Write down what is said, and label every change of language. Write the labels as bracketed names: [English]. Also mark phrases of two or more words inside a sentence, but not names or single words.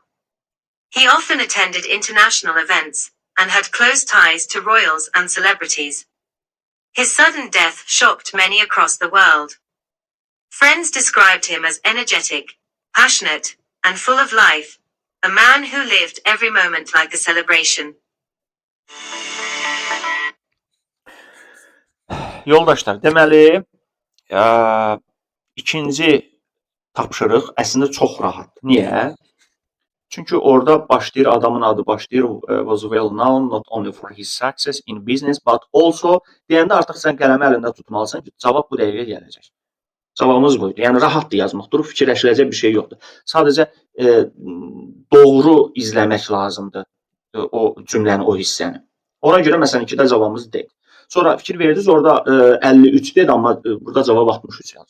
[English] He often attended international events and had close ties to royals and celebrities. His sudden death shocked many across the world. Friends described him as energetic, passionate, and full of life, a man who lived every moment like a celebration. [Azerbaijani] Yoldaşlar, deməli, ikinci tapşırıq əslində çox rahatdır. Niyə? Çünki orada başlayır, adamın adı başlayır, [English] was well known not only for his success in business, but also [Azerbaijani] deyəndə artıq sən qələmi əlində tutmalısan ki, cavab bu dəqiqə gələcək. Cavabımız buydu. Yəni, rahatdır yazmaq, durub fikirləşiləcək bir şey yoxdur. Sadəcə doğru izləmək lazımdır o cümləni, o hissəni. Ona görə, məsələn, 2-də cavabımız deyil. Sonra fikir verdiniz, orada 53 dedi, amma burada cavab 63 yazır.